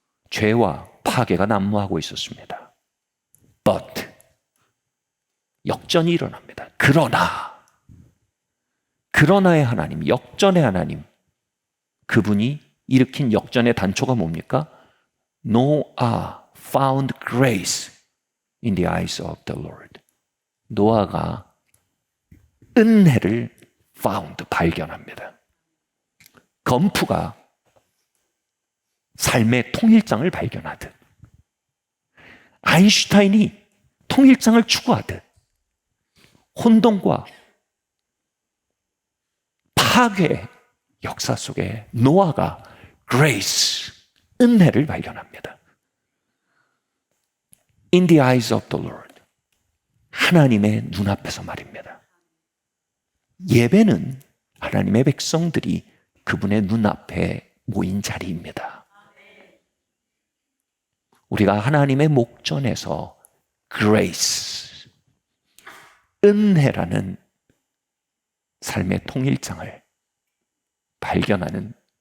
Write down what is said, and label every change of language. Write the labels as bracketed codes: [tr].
[ko] 죄와 파괴가 난무하고 있었습니다. But 역전이 일어납니다. 그러나의 하나님, 역전의 하나님, 그분이 일으킨 역전의 단초가 뭡니까? [en] Noah found grace in the eyes of the Lord. [ko] 노아가 은혜를 발견합니다. 건프가 삶의 통일장을 발견하듯, 아인슈타인이 통일장을 추구하듯, 혼돈과 파괴의 역사 속에 노아가 grace, 은혜를 발견합니다. [en] In the eyes of the Lord, [ko] 하나님의 눈앞에서 말입니다. 예배는 하나님의 백성들이 그분의 눈앞에 모인 자리입니다. 우리가 하나님의 목전에서 grace, 은혜라는 삶의 통일장을 발견하는